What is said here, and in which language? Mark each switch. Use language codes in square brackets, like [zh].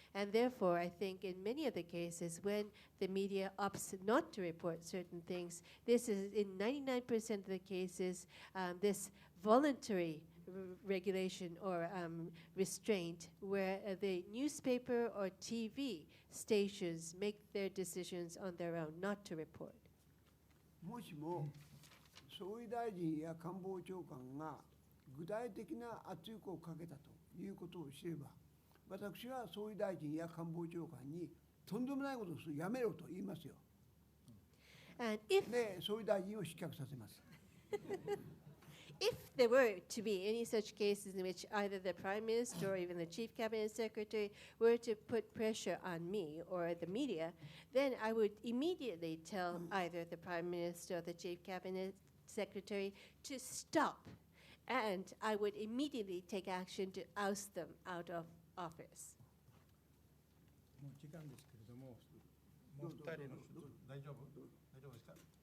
[en] And therefore, I think in many of the cases when the media opts not to report certain things, this is in 99% of the cases, this voluntary regulation or restraint where the newspaper or TV stations make their decisions on their own not to report. [ja] もしも総理大臣や官房長官が具体的な圧力をかけたということを知れば、私は総理大臣や官房長官にとんでもないことをする、やめろと言いますよ。で、総理大臣を失脚させます。 [en] If there were to be any such cases in which either the Prime Minister or even the Chief Cabinet Secretary were to put pressure on me or the media, then I would immediately tell either the Prime Minister or the Chief Cabinet Secretary to stop, and I would immediately take action to oust them out of office. [ja] もう時間ですけれども、もう2人の大丈夫ですか？